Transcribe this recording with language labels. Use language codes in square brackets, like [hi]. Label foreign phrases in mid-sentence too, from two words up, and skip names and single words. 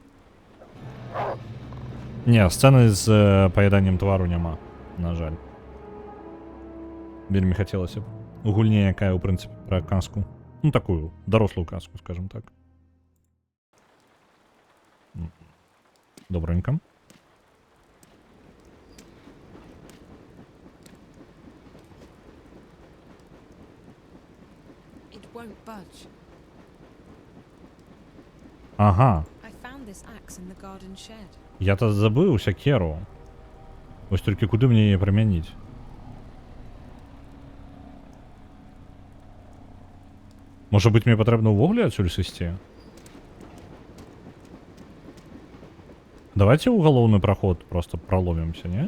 [be] Не, сцэны з паяданнем твару няма, на жаль. Вельмі хацелася б. У гульні, якая, у прынцыпе, пра казку. Ну, такую, дарослую казку, скажем так. Добренько. [en] It won't budge. [be] Ага. [en] I found this axe in the garden shed. [be] Я-то забыў сякеру. Вось толькі куды мне яе прымяніць? Можа быць, мне патрэбна ўвогуле адсюль сысці? Давайте ў галоўны праход просто проломімся, не?